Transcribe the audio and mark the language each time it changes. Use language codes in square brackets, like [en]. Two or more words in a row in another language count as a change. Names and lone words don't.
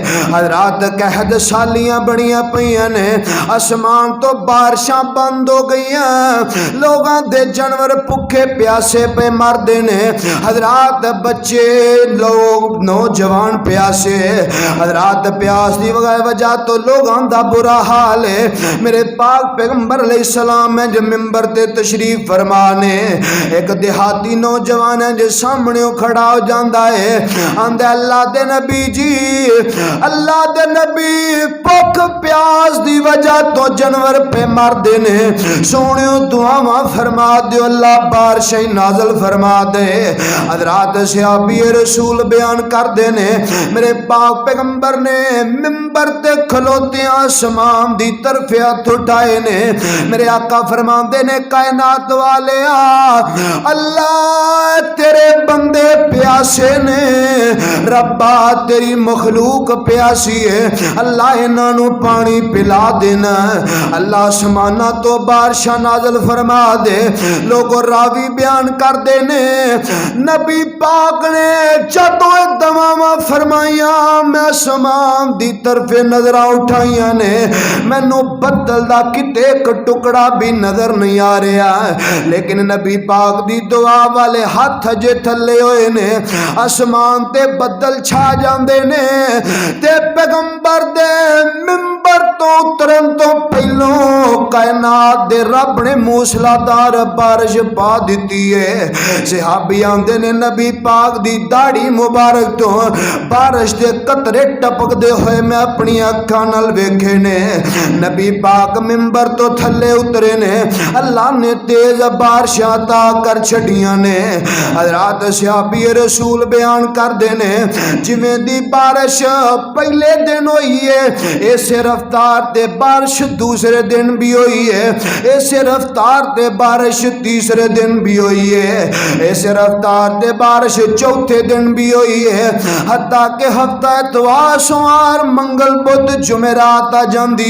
[pa] حضرات قحط سالیاں بڑیاں پیاں نے، آسمان تو بارشاں بند ہو گئیاں، لوگاں دے جانور بھوکے پیاسے پہ مردے نے، حضرات بچے لوگ نوجوان پیاسے، حضرات پیاس دی وجہ تو لوگاں دا برا حال ہے۔ میرے پاک پیغمبر [ar] علیہ السلام [pa] میں جب منبر تے تشریف فرمانے، ایک دیہاتی نوجوان ہے جو سامنے کھڑا ہو جاندا ہے، آندے اللہ دے نبی جی، اللہ دے نبی، بھوک پیاس دی وجہ تو جانور پہ مردے نے، سونیو دعاواں فرما دیو اللہ بارشیں نازل فرما دے۔ حضرات صحابی رسول بیان کر دینے، میرے پاک پیغمبر نے منبر تے کھلوتے آسمان دی طرف ہاتھ اٹھائے نے، میرے آقا فرماندے نے، کائنات والے اللہ تیرے بندے پیاسے نے، ربا تیری مخلوق پیاسی ہے، اللہ انہاں نو پانی پلا دینا، اللہ آسمانہ تو بارشاں نازل فرما دے۔ لوگوں راوی بیان کر دینے، نبی پاک نے جدو دعاواں فرمائیاں، میں آسمان دی طرف نظر اٹھائیاں نے، مینوں بدل دا کتے ایک ٹکڑا بھی نظر نہیں آ رہا، لیکن نبی پاک دی دعا والے ہاتھ جے تھلے ہوئے نے، آسمان تے بدل چھا جاندے نے، تے پیغمبر دے منبر تو اترن تو پہلوں کائنات دے رب نے موسلادھار بارش پا دیتی ہے۔ صحابی آندے نے، نبی پاک دی داڑھی مبارک تو بارش دے قطرے ٹپک دے ہوئے میں اپنی اکھاں نال ویکھے نے، نبی پاک منبر تو تھلے اترے نے، اللہ نے تیز بارش عطا کر چھڑیاں نے۔ حضرات صحابی رسول بیان کر دینے، جویں دی بارش پہلے دن ہوئی ہے، ایسے رفتار تے بارش دوسرے دن بھی ہوئی ہے، ایسے رفتار تے بارش تیسرے دن بھی ہوئی ہے، ایسے رفتار تے بارش چوتھے دن بھی ہوئی ہے، حتیٰ کہ ہفتہ اتوار سوار منگل بدھ جمعرات آ جاندی